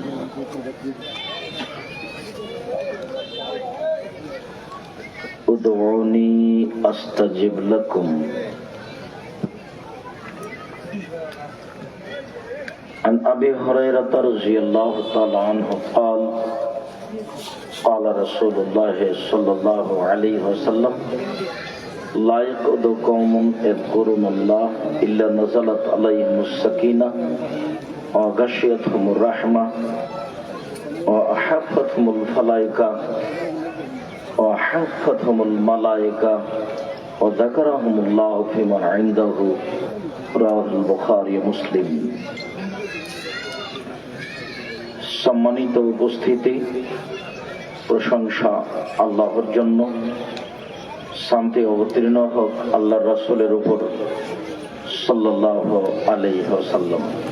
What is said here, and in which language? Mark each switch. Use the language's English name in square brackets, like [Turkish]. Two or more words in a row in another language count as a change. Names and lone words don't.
[Arabic] ادعوني أستجب لكم. عن أبي هريرة رضي الله تعالى عنه قال قال رسول الله صلى الله عليه وسلم لا يقعد قوم يذكرون الله إلا نزلت عليهم السكينة وغشيتهم الرحمة وأحفتهم الملائكة وحفتهم الملائكة وذكرهم الله فيمن عنده. رواه البخاري مسلم. [Bangla] সম্মানিত উপস্থিতি, প্রশংসা আল্লাহর জন্য, শান্তি অবতীর্ণ হোক আল্লাহর রাসূলের উপর [Arabic] صلى الله عليه وسلم.